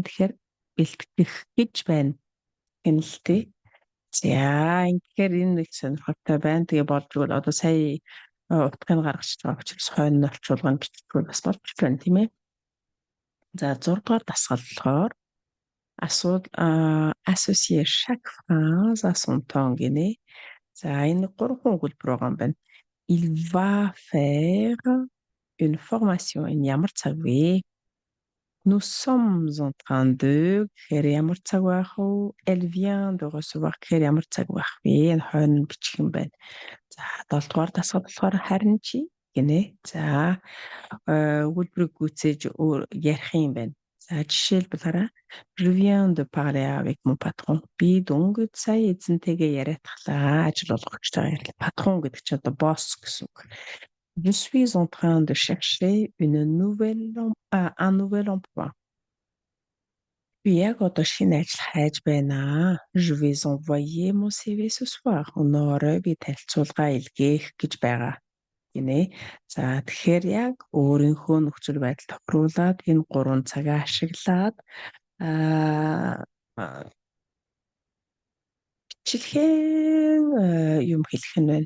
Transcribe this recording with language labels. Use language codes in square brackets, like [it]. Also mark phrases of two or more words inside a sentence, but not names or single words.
[mn] Тэгэхээр бэлтгэх гэж байна. Гэнэлтэй. За ингэхээр энэ нэг сонирхолтой байна. Тэгээ болж игэл одоо сая утгыг гаргаж байгаа учраас хойно орчуулга нь биччихвэл бас болж байна тийм ээ. За 6 дугаар дасгал болохоор [fr] associer chaque phrase à son ton [mn] гинэ. За энэ 3 өгүүлбэр байгаа юм байна. [fr] Il va faire une formation. [mn] Энэ ямар цаг вэ? [fr] Nous sommes en train de [mn] гэхээр ямар цаг байх вэ? [fr] Elle vient de recevoir [mn] гэхээр ямар цаг байх вэ? Энэ хойно бичих юм байна. За 7 дугаар дасгал болохоор харин чи гинэ. За өгүүлбэрийг гүйцээж ярих юм байна. За жишээлбэл хараа. [fr] Je viens de parler avec mon patron. [mn] Би дөнгөж сая эзэнтэйгээ яриадахлаа. Ажил олгогчтойгоо ярил. Патрон гэдэг чинь одоо босс гэсэн үг. [fr] Je suis en train de chercher un nouvel emploi. [mn] Би яг одоо шинэ ажил хайж байна аа. [fr] Je vais envoyer mon CV ce soir. [mn] Өнөөдөр би танилцуулга илгээх гэж байгаа гинэ. За тэгэхээр яг өөрийнхөө нөхцөл байдал тохируулаад энэ 3 цагаа ашиглаад аа бичлэхэн юм хэлэх нь байна.